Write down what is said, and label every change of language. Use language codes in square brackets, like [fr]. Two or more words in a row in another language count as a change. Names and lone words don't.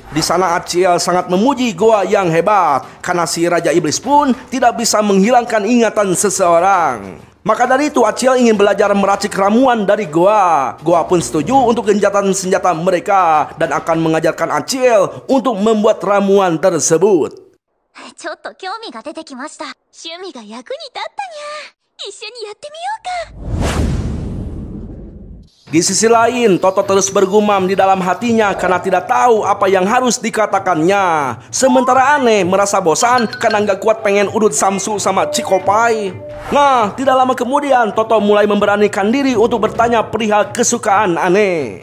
[id] Di sana Achiel sangat memuji Goa yang hebat karena si Raja Iblis pun tidak bisa menghilangkan ingatan seseorang. Maka dari itu Achiel ingin belajar meracik ramuan dari Goa. Goa pun setuju untuk gencatan senjata mereka dan akan mengajarkan Achiel untuk membuat ramuan tersebut. [ja] ちょっと興味が出てきました。趣味が役に立ったにゃ。一緒にやってみようか。 [id] Di sisi lain, Toto terus bergumam di dalam hatinya karena tidak tahu apa yang harus dikatakannya. Sementara Ane merasa bosan karena nggak kuat pengen udut samsu sama Cikopai. Nah, tidak lama kemudian Toto mulai memberanikan diri untuk bertanya perihal kesukaan Ane.